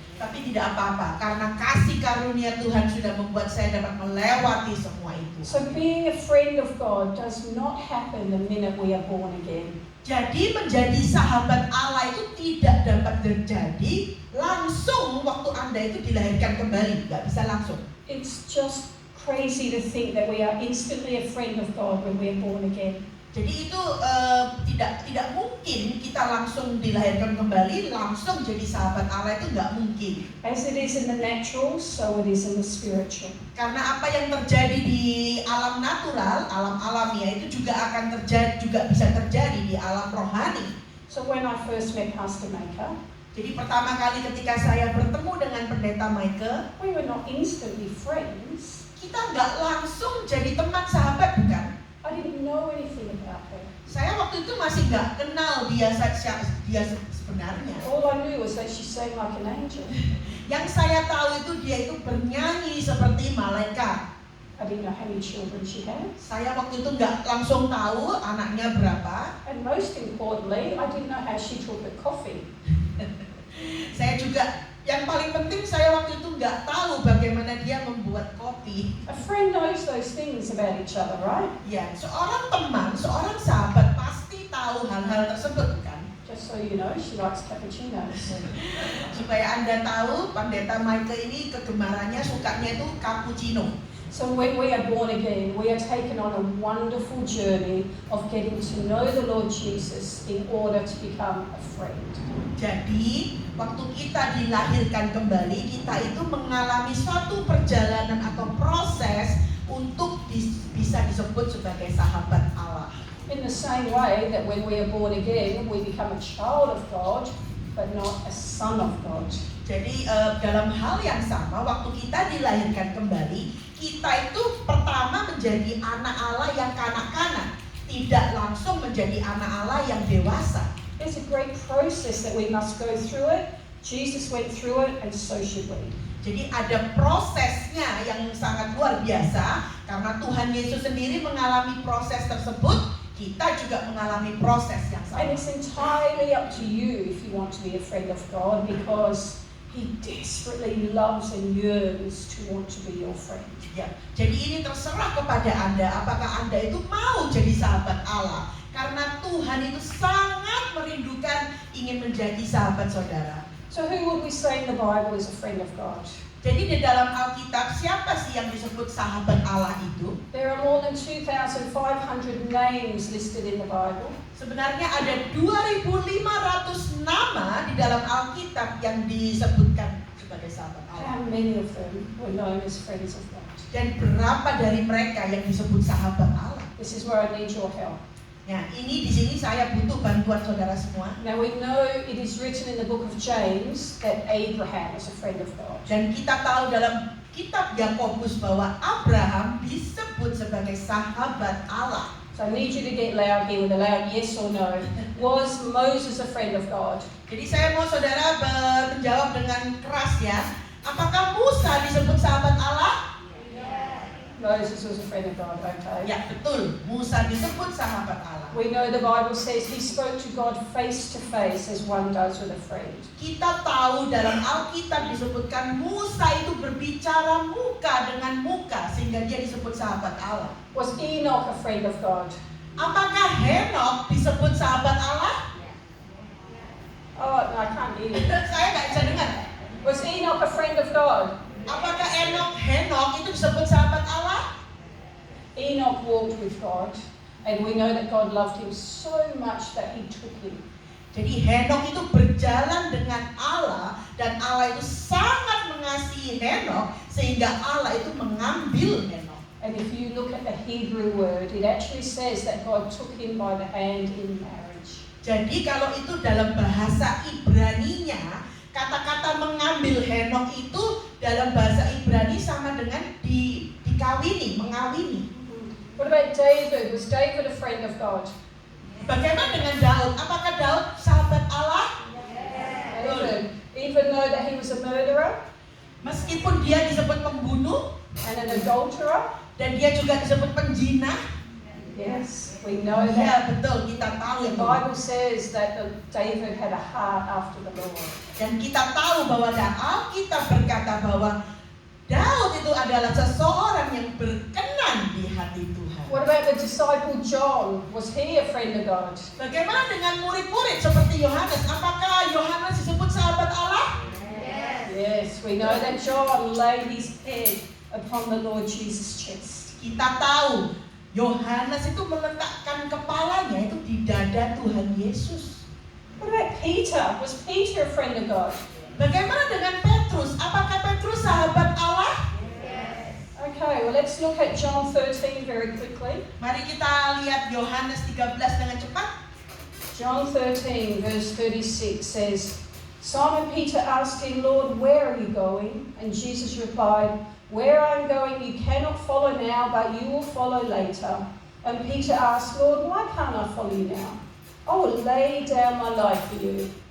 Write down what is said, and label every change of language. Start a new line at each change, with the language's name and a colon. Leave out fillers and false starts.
Indonesian: Tapi tidak apa-apa, karena kasih karunia Tuhan sudah membuat saya dapat melewati semua itu.
English: So being a friend of God does not happen the minute we are born again.
Indonesian: Jadi menjadi sahabat Allah itu tidak dapat terjadi langsung waktu Anda itu dilahirkan kembali, nggak bisa langsung.
English: It's just crazy to think that we are instantly a friend of God when we are born again.
Indonesian: Jadi itu tidak mungkin kita langsung dilahirkan kembali, langsung jadi sahabat Allah, itu nggak mungkin.
English: As it is in the natural, so it is in the spiritual.
Indonesian: Karena apa yang terjadi di alam natural, alam alamiah itu juga akan terjadi, juga bisa terjadi di alam rohani.
English: So when I first met Pastor Maker,
Indonesian: Jadi pertama kali ketika saya bertemu dengan pendeta Michael,
English: we were not instantly friends.
Indonesian: kita nggak langsung jadi teman sahabat, bukan?
English: I didn't know anything about her.
Indonesian: Saya waktu itu masih nggak kenal dia sebenarnya.
English: All I knew was that she sang like an angel.
Indonesian: Yang saya tahu itu dia itu bernyanyi seperti malaikat.
English: I didn't know how many children she had.
Indonesian: Saya waktu itu nggak langsung tahu anaknya berapa.
English: And most importantly, I didn't know how she took her coffee.
Indonesian: Saya juga, yang paling penting saya waktu itu nggak tahu bagaimana dia membuat kopi.
English: A friend knows those things about each other, right?
Indonesian: Ya, seorang teman, seorang sahabat pasti tahu hal-hal tersebut, kan?
English: Just so you know, she likes cappuccinos.
Indonesian: Supaya Anda tahu, pendeta Michael ini kegemarannya, sukanya itu cappuccino.
English: So when we are born again, we are taken on a wonderful journey of getting to know the Lord Jesus in order to become a friend.
Indonesian: Jadi, waktu kita dilahirkan kembali, kita itu mengalami suatu perjalanan atau proses untuk bisa disebut sebagai sahabat Allah.
English: In the same way that when we are born again, we become a child of God, but not a son of God.
Indonesian: Jadi dalam hal yang sama, waktu kita dilahirkan kembali, kita itu pertama menjadi anak Allah yang kanak-kanak, tidak langsung menjadi anak Allah yang dewasa.
English: There's a great process that we must go through it. Jesus went through it, and so should we.
Indonesian: Jadi ada prosesnya yang sangat luar biasa, karena Tuhan Yesus sendiri mengalami proses tersebut, kita juga mengalami proses yang
English: And it's entirely up to you if you want to be a friend of God, because He desperately loves and yearns to want to be your friend.
Indonesian: Ya, jadi ini terserah kepada Anda, apakah Anda itu mau jadi sahabat Allah, karena Tuhan itu sangat merindukan ingin menjadi sahabat saudara.
English: So who would we say in the Bible is a friend of God?
Indonesian: Jadi di dalam Alkitab siapa sih yang disebut sahabat Allah itu?
English: There are more than 2,500 names listed in the Bible.
Indonesian: Sebenarnya ada 2.500 nama di dalam Alkitab yang disebutkan sebagai sahabat Allah.
English: How many of them were known as friends of God?
Indonesian: Dan berapa dari mereka yang disebut sahabat Allah?
English: This is where I need your help.
Indonesian: Nah, ini di sini saya butuh bantuan saudara semua.
English: Now we know it is written in the book of James that Abraham is a friend of God.
Indonesian: Dan kita tahu dalam kitab Yakobus bahwa Abraham disebut sebagai sahabat Allah.
English: So I need you to get loud here with a loud yes or no. Was Moses a friend of God?
Indonesian: Jadi saya mau saudara menjawab dengan keras ya. Apakah Musa disebut sahabat Allah?
English: Moses was a friend of God, okay?
Indonesian: Ya, betul. Musa disebut sahabat Allah.
English: We know the Bible says he spoke to God face to face as one does with a friend.
Indonesian: Kita tahu dalam Alkitab disebutkan Musa itu berbicara muka dengan muka sehingga dia disebut sahabat Allah.
English: Was Enoch a friend of God?
Indonesian: Apakah Henok disebut sahabat Allah?
English: Oh, no, I can't hear you.
Indonesian: Saya nggak bisa dengar.
English: Was Enoch a friend of God?
Indonesian: Apakah Henok itu disebut sahabat Allah?
English: Enoch walked with God, and we know that God loved him so much that he took him.
Indonesian: Jadi Henok itu berjalan dengan Allah dan Allah itu sangat mengasihi Henok sehingga Allah itu mengambil Henok.
English: And if you look at the Hebrew word, it actually says that God took him by the hand in marriage.
Indonesian: Jadi kalau itu dalam bahasa Ibraninya, kata-kata mengambil Henok itu dalam bahasa Ibrani sama dengan dikawini, mengawini.
English: What about David? Was David a friend of God?
Indonesian: Bagaimana dengan Daud? Apakah Daud sahabat Allah?
English: David, even though that he was a murderer
Indonesian: Meskipun dia disebut pembunuh
English: and an adulterer,
Indonesian: dan dia juga disebut penjina,
English: yes, We know
Indonesian: Ya betul, kita tahu
English: The
Indonesian: itu.
English: Bible says that David had a heart after the Lord.
Indonesian: Dan kita tahu bahwa Alkitab berkata bahwa Daud itu adalah seseorang yang berkenan di hati Tuhan.
English: What about the disciple John? Was he a friend of God?
Indonesian: Bagaimana dengan murid-murid seperti Yohanes? Apakah Yohanes disebut sahabat Allah?
English: Yes, we know that John laid his head upon the Lord Jesus' chest.
Indonesian: Kita tahu Yohanes itu meletakkan kepalanya itu di dada Tuhan Yesus.
English: What about Peter? Was Peter a friend of God?
Indonesian: Bagaimana dengan Petrus? Apakah Petrus sahabat Allah?
English: Okay, well let's look at John 13 very quickly.
Indonesian: Mari kita lihat Yohanes 13 dengan cepat.
English: John 13 verse 36 says, Simon Peter asked him, Lord, where are you going? And Jesus replied, where I am going you cannot follow now, but you will follow later. And Peter asked, Lord, why can't I follow you now? I will lay down my life for you.